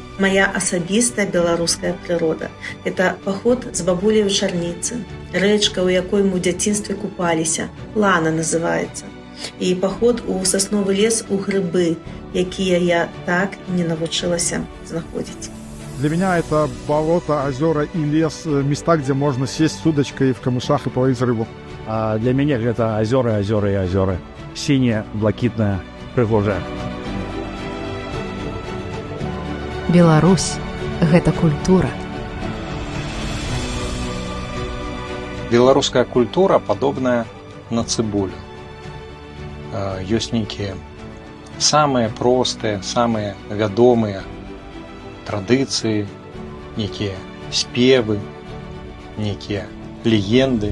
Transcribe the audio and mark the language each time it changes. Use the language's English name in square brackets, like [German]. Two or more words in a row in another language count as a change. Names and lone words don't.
[Belarusian] Моя асабістая беларуская прырода – это паход з бабуляй у чарніцы, рэчка, у якой мы ў дзяцінстве купаліся, Лана называецца, і паход у сасновы лес у грыбы, якія я так і не навучылася знаходзіць. [Russian] Для меня это болото, озера и лес, места, где можно сесть с удочкой в камышах и половить рыбу. А для меня это озера, озера и озера. Синяя, блакитная, пригожая. [Belarusian] Беларусь – гэта культура. Беларуская культура падобная на цыбулю. Ёсць нейкія самыя простыя, самыя вядомыя традыцыі, нейкія спевы, нейкія легенды.